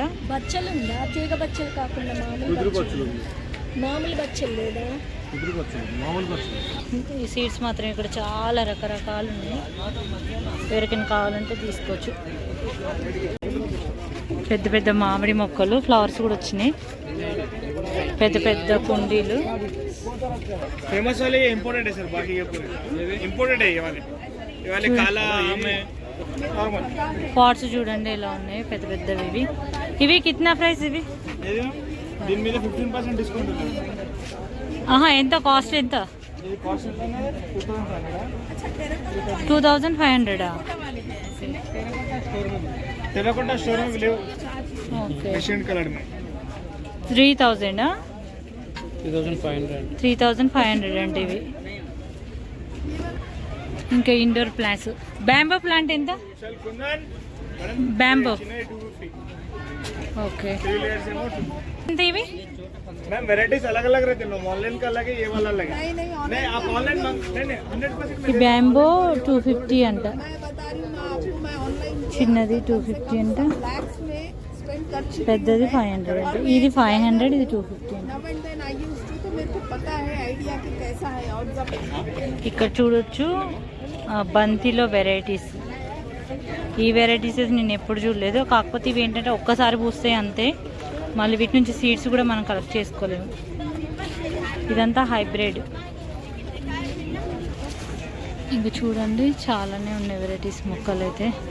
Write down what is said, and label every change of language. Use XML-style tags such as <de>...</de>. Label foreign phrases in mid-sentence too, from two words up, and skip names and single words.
<te>బచ్చలు ఉందా? తీగ బచ్చలు కాకుండా మామూలు బచ్చలు లేదా? ఈ సీడ్స్ మాత్రం ఇక్కడ చాలా రకరకాలు ఉన్నాయి, ఎవరికైనా కావాలంటే తీసుకోవచ్చు. పెద్ద పెద్ద మామిడి మొక్కలు, ఫ్లవర్స్ కూడా వచ్చినాయి. పెద్ద పెద్ద కుండీలు.</te> <hi>फेमस वाले ये इम्पोर्टेड है सर, बाकी ये पूरे इम्पोर्टेड है. ये वाले काला आम है नॉर्मल.</hi> <te>పాట్స్ చూడండి ఎలా ఉన్నాయి, పెద్ద పెద్దవి. ఇవి ఇవి కిतना ప్రైస్? ఇవి దీని మీద 15% డిస్కౌంట్ ఉంది. ఆహా, ఎంత కాస్ట్? ఎంత? ఇది కాస్ట్ ఎంతనే 2500. 2500. తెరకొండ స్టోర్ में లేవు. ఓకే,</te> <en>Asian colour</en> <hi>में 3000. 3500.</hi> <te>3500 అంటే ఇవి. ఇంకా</te> <en>indoor plants. bamboo plant</en> <te>ఎంత?</te> <en>bamboo okay.</en> <te>ఎంత ఇవి?</te> <en>ma'am varieties</en> <hi>अलग अलग रहती है मैम, ऑनलाइन का अलग है, ये वाला अलग है। नहीं आप ऑनलाइन नहीं 100%</hi> <te>ఈ బ్యాంబో 250 అంట,</te> <hi>मैं बता रही हूँ ना आपको, मैं ऑनलाइन</hi> <te>చిన్నది 250 అంట,</te> <hi>लैक्स में स्पेंड कर चुकी</hi> <te>పెద్దది 500 అంట. ఇది 500, ఇది 250 అంట.</te> <en>now and then I used to,</en> <hi>तो मेरे को पता है आइडिया कि कैसा है। और जब</hi> <te>ఇక్కడ చూడొచ్చు బంతిలో వెరైటీస్. ఈ వెరైటీస్ నేను ఎప్పుడు చూడలేదు, కాకపోతే ఇవి ఏంటంటే ఒక్కసారి పూస్తాయి అంతే, మళ్ళీ వీటి నుంచి సీడ్స్ కూడా మనం కలెక్ట్ చేసుకోలేము. ఇదంతా హైబ్రిడ్. ఇంకా చూడండి చాలానే ఉన్నాయి వెరైటీస్ మొక్కలు అయితే.</te>